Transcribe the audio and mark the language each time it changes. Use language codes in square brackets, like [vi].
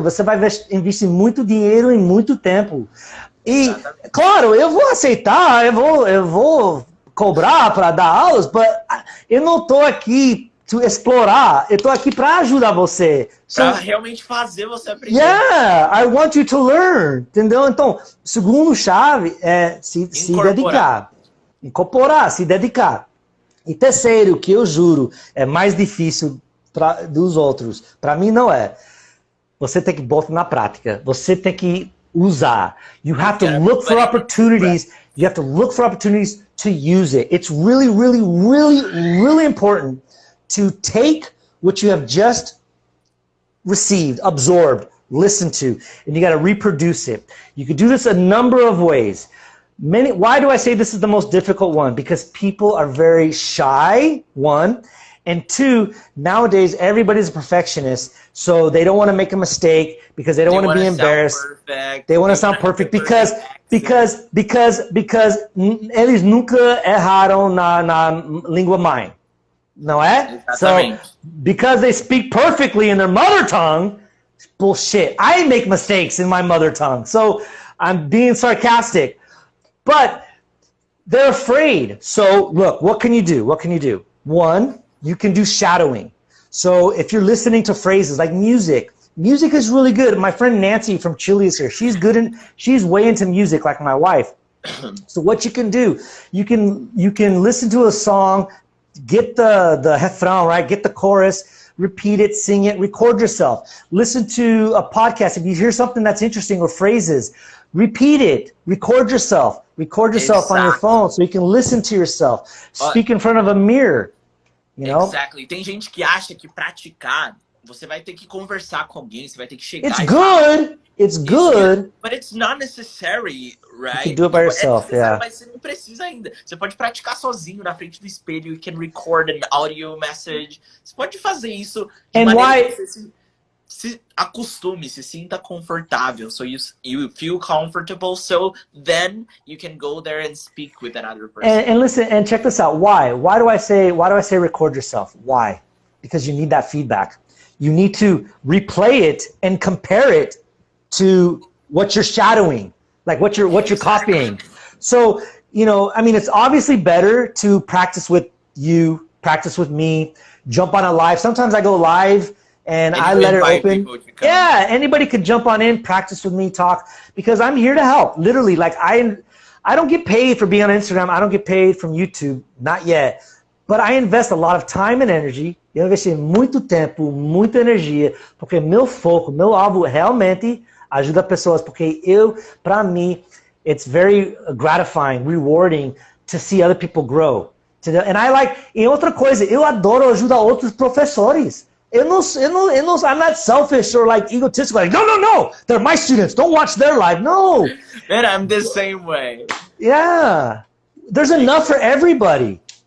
[pt] Você vai investir muito dinheiro e muito tempo. E, claro, eu vou aceitar, eu vou cobrar para dar aulas, mas eu não estou aqui para explorar, eu estou aqui para ajudar você. Para realmente fazer você aprender. [en] I want you to learn, entendeu? [pt] Então, segundo chave é se dedicar. Incorporar, se dedicar. E terceiro, que eu juro, é mais difícil dos outros. Para mim não é. Você tem que botar na prática. Você tem que usar. [en] You have to look for opportunities. You have to look for opportunities to use it. It's really, really, really, really important to take what you have just received, absorbed, listened to, and you got to reproduce it. You could do this a number of ways. Why do I say this is the most difficult one? Because people are very shy, one, and two, nowadays everybody's a perfectionist, so they don't want to make a mistake because they don't want to be embarrassed. They want to sound perfect because [pt] eles nunca erraram na língua mãe. Não é? [en] So, because they speak perfectly in their mother tongue, bullshit. I make mistakes in my mother tongue. So I'm being sarcastic. But they're afraid. So look, what can you do? What can you do? One, you can do shadowing. So if you're listening to phrases like music, music is really good. My friend Nancy from Chile is here. She's way into music like my wife. So what you can do, you can listen to a song, get the refrão, right? Get the chorus, repeat it, sing it, record yourself. Listen to a podcast. If you hear something that's interesting or phrases, repeat it, record yourself on your phone so you can listen to yourself. Speak in front of a mirror, you know? Exactly. [pt] Tem gente que acha que praticar, você vai ter que conversar com alguém, você vai ter que chegar [en] It's good. It's good. But it's not necessary, right? You can do it by yourself, yeah. [pt] Mas você não precisa ainda. Você pode praticar sozinho na frente do espelho. [en] You can record an audio message. [pt] Você pode fazer isso de maneira que você se acostume, se sinta confortável. [en] So you feel comfortable, so then you can go there and speak with another person. And listen, and check this out. Why? Why do I say record yourself? Why? Because you need that feedback. You need to replay it and compare it to what you're shadowing, like what you're copying. So, you know, I mean, it's obviously better to practice with you, practice with me, jump on a live. Sometimes I go live and I let it open. Yeah, anybody could jump on in, practice with me, talk, because I'm here to help. Literally, like I don't get paid for being on Instagram. I don't get paid from YouTube, not yet. But I invest a lot of time and energy. [pt] Eu investi muito tempo, muita energia, porque meu foco, meu alvo realmente ajuda pessoas, porque para mim, [en] it's very gratifying, rewarding to see other people grow. And I like, [pt] e outra coisa, eu adoro ajudar outros professores. [en] I'm not selfish or like egotistical, like, no, they're my students, don't watch their life, no. Man, I'm the same way. Yeah, there's enough for everybody.